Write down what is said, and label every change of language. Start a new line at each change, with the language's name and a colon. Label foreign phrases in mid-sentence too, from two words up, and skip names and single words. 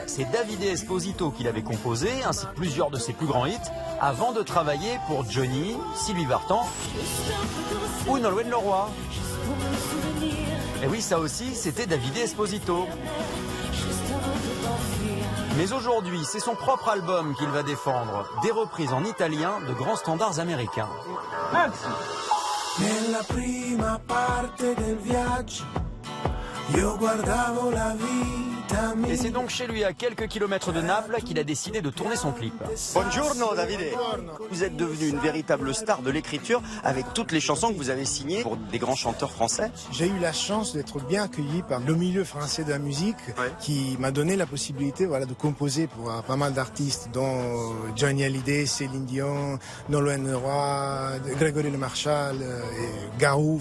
French: C'est Davide Esposito qui l'avait composé, ainsi que plusieurs de ses plus grands hits, avant de travailler pour Johnny, Sylvie Vartan ou Nolwenn Leroy. Et oui, ça aussi, c'était Davide Esposito. Mais aujourd'hui, c'est son propre album qu'il va défendre, des reprises en italien de grands standards américains.
Italian: Nella prima parte del viaggio, io guardavo la vita mia.
French: Et c'est donc chez lui, à quelques kilomètres de Naples, qu'il a décidé de tourner son clip.
Italian: Buongiorno Davide.
French: Vous êtes devenu une véritable star de l'écriture avec toutes les chansons que vous avez signées pour des grands chanteurs français. J'ai eu la chance d'être bien accueilli par le milieu français de la musique qui m'a donné la possibilité de composer pour pas mal d'artistes dont Johnny Hallyday, Céline Dion, Nolwenn Leroy, Grégory Le Marchal et Garou.